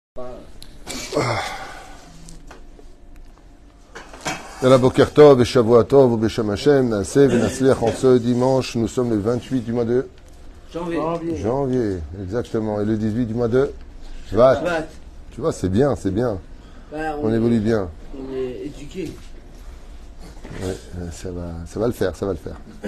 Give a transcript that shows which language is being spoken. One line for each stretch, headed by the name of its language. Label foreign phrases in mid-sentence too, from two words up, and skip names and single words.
Hebrew: יאללה בוקר טוב et שבוע טוב, בשם השם, נעשה ונצליח.
French: En ce dimanche, nous sommes le 28 du mois de janvier, exactement. Et le 18 du mois de Shvat. Tu vois, c'est bien, c'est bien. Bah, on évolue bien. On est éduqué. Ouais, ça va le faire, ça va le faire.